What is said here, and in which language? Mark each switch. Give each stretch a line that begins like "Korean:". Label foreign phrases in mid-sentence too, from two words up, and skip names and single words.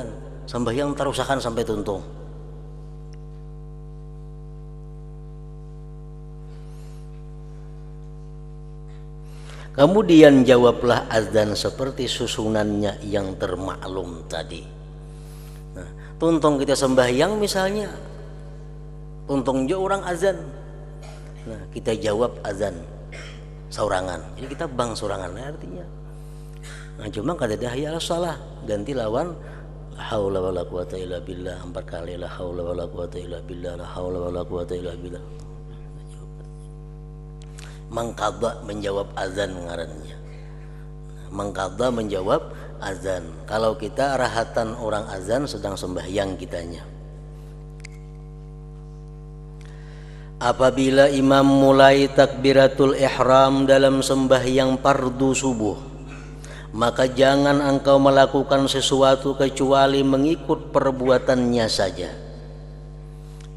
Banjar: Sembahyang terusakan sampai tuntung. Kemudian jawablah azan seperti susunannya yang termaklum tadi. Nah, tuntung kita sembahyang misalnya, tuntung jo orang azan. Nah, kita jawab azan saurangan. Jadi kita bang saurangan artinya. Nah, cuma kada dah ya salah, ganti lawan
Arabic: لا حول ولا قوة إلا بالله
Banjar: 4 kali,
Arabic: لا حول ولا قوة إلا بالله, لا حول ولا قوة إلا بالله.
Banjar: Mengqadha menjawab azan ngarannya. Mengqadha menjawab azan. Kalau kita rahatan orang azan sedang sembahyang kitanya.
Malay: Apabila imam mulai takbiratul ihram dalam sembahyang fardu subuh, maka jangan engkau melakukan sesuatu kecuali mengikut perbuatannya saja.